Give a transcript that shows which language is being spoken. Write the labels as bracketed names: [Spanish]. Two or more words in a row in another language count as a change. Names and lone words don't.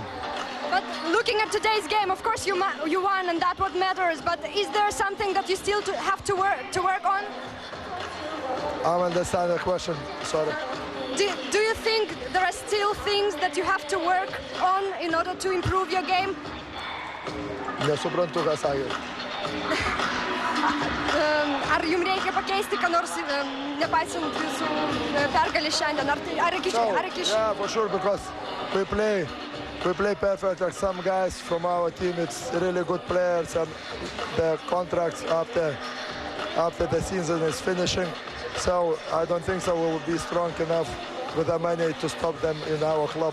[English] But looking at today's game, of course you won, and that's what matters. But is there something that you still have to work on? I understand the question. Sorry. Do you think there are still things that you have to work on in order to improve your game? [Lithuanian] Nesuprantu, ką sakė. Ar jums reikia pakeisti, ką nors, nepaisant visų pergalės šiandien? Ar iki [English] Yeah, for sure, because we play perfect. Like some guys from our team, it's really good players, and the contracts after the season is finishing. So I don't think so we will be strong enough with the money to stop them in our club.